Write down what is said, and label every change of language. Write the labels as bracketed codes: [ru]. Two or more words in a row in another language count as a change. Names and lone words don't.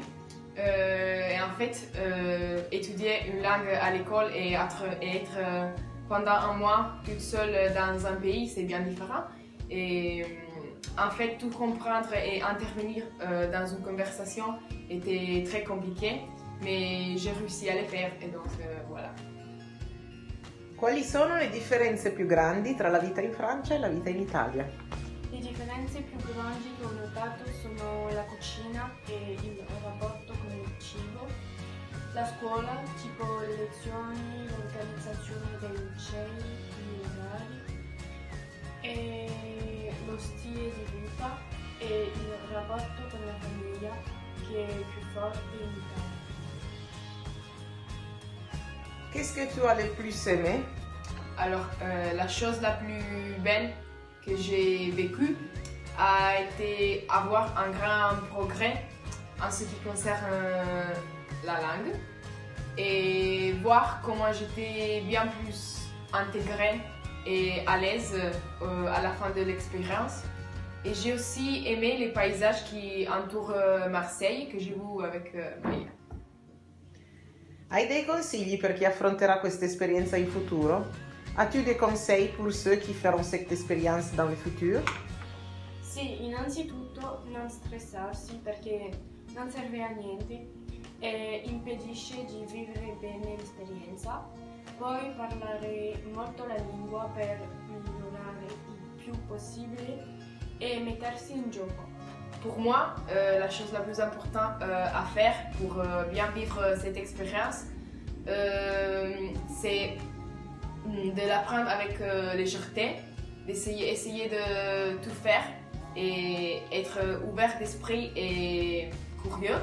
[fr] Et en fait, étudier une langue à l'école et être pendant un mois toute seule dans un pays, c'est bien différent. Et en fait, tout comprendre et intervenir dans une conversation était très compliqué, mais j'ai réussi à le faire et donc voilà. [it] Quali sono le differenze più grandi tra la vita in Francia e la vita in Italia? Le differenze più grandi che ho notato sono la cucina e il rapporto con il cibo, la scuola, tipo le lezioni, l'organizzazione dei licei, gli orari, e lo stile di vita e il rapporto con la famiglia che è più forte in Italia. [fr] Qu'est-ce que tu as le plus aimé? Alors, la chose la plus belle que j'ai vécue a été avoir un grand progrès en ce qui concerne la langue et voir comment j'étais bien plus intégrée et à l'aise à la fin de l'expérience. Et j'ai aussi aimé les paysages qui entourent Marseille, que j'ai vu avec Maya. [it] Hai dei consigli per chi affronterà questa esperienza in futuro? [fr] As-tu des conseils pour ceux qui feront cette expérience dans le futur? [it] Sì, innanzitutto non stressarsi perché non serve a niente e impedisce di vivere bene l'esperienza. Poi parlare molto la lingua per migliorare il più possibile e mettersi in gioco. [fr] Pour moi, la chose la plus importante à faire pour bien vivre cette expérience, c'est de l'apprendre avec légèreté, essayer de tout faire et être ouvert d'esprit et curieux.